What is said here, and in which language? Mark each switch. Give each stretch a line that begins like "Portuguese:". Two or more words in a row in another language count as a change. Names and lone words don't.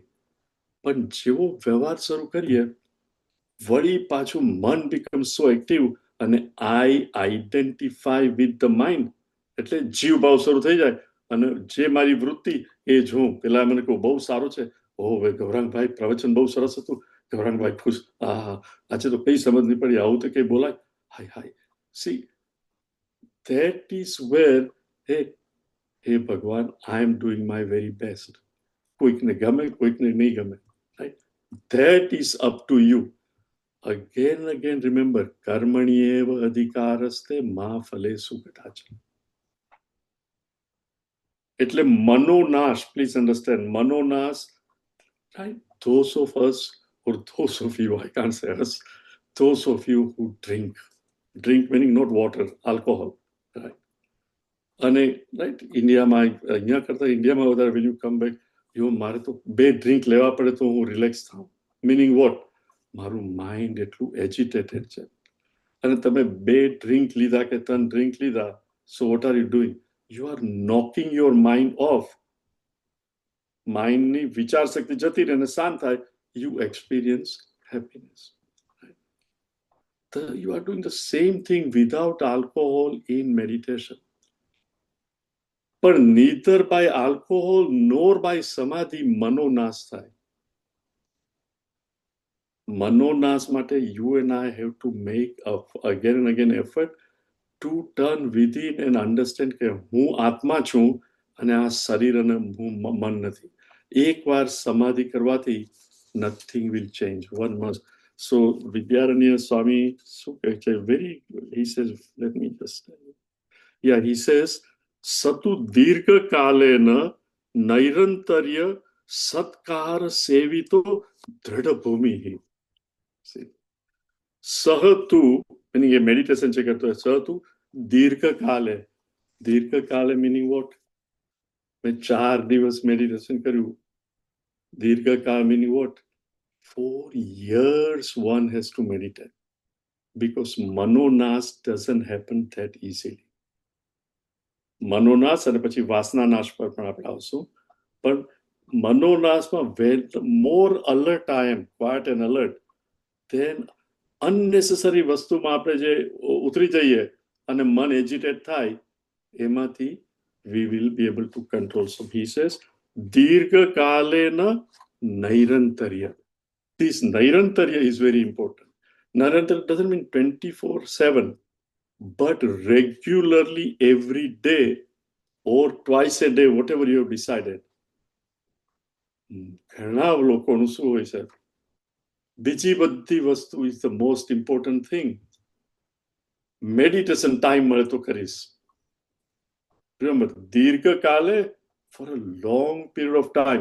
Gujarati: પણ જેવો વ્યવહાર શરૂ કરીએ વળી પાછું મન
English: become so active
Gujarati: અને
English: I identify with the mind,
Gujarati: એટલે જીવ ભાવ શરૂ થઈ જાય. અને જે મારી વૃત્તિ એ જ હું. પેલા મને કહું બહુ સારું છે, ઓહ ભાઈ ગૌરાંગભાઈ પ્રવચન બહુ સરસ હતું, ગૌરાંગભાઈ ખુશ, હા આજે તો કઈ સમજ નહીં પડી, આવું તો કઈ બોલાય, હાય હાય.
English: સી that is where
Gujarati: હે ભગવાન,
English: I am doing my very best.
Gujarati: કોઈકને ગમે, કોઈકને નહીં ગમે, રાઈટ?
English: that is up to you. Again and again remember,
Sanskrit: કર્મણ્યેવ અધિકારસ્તે મા ફલેષુ કદાચન.
Gujarati: એટલે મનોનાશ,
English: please understand, મનોનાશ, right? Those of us, or those of you, I can't say us, those of you who drink meaning not water, alcohol, right?
Gujarati: અને રાઈટ ઇન્ડિયામાં, અહીંયા કરતા ઇન્ડિયામાં વધારે
English: when you come back,
Gujarati: મારે તો 2 ડ્રિંક લેવા પડે તો હું રિલેક્સ થાઉં.
English: meaning what?
Gujarati: મારું માઇન્ડ એટલું એજિટેટેડ છે. અને તમે 2 ડ્રિંક લીધા કે 3 ડ્રિંક લીધા,
English: so what are you doing? You are knocking your mind off.
Gujarati: માઇન્ડની વિચાર શક્તિ જતી રહે અને શાંત થાય,
English: you experience happiness. You are doing the same thing without alcohol in meditation. પણ neither by alcohol nor by samadhi
Gujarati: મનોનાશ થાય. મનોનાશ માટે
English: you and I have to make again and again effort to turn within and understand
Gujarati: કે હું આત્મા છું અને આ શરીર અને હું મન નથી. એકવાર સમાધિ કરવાથી
English: nothing will change. One must.
Gujarati: So વિદ્યારણ્ય સ્વામી શું કહે છે?
English: he says, let me just tell you. Yeah, he says,
Sanskrit: સતુ દીર્ઘકાલેન નૈરંતર્ય સત્કાર સેવિતો દૃઢ ભૂમિ.
Gujarati: સહતુ meaning એ મેડિટેશન છે કરતો,
Sanskrit: સહતુ દીર્ઘકાલે.
English: દીર્ઘકાલે meaning what?
Gujarati: મેં 4 દિવસ મેડિટેશન કર્યું.
English: દીર્ઘકાળ meaning what? 4 years one has to meditate, because મનોનાશ doesn't happen that easily.
Gujarati: મનોનાશ અને પછી વાસનાનાશ પર પણ આપણે આવશું. પણ મનોનાશમાં
English: more alert I am, quiet and alert, then unnecessary
Gujarati: વસ્તુમાં આપણે જે ઉતરી જઈએ અને મન એજિટેટ થાય, એમાંથી
English: we will be able to control. So he says, દીર્ઘકાલેન નૈરંતર્ય. This nairantarya is very important. Nairantarya doesn't mean 24/7, but regularly every day or twice a day, whatever you have decided.
Gujarati: ઘણા લોકોનું શું હોય છે, બીજી બધી વસ્તુ
English: is the most important thing.
Gujarati: મેડિટેશન ટાઈમ મળે તો કરીશ.
English: Remember, દીર્ઘકાલે for a long period of time.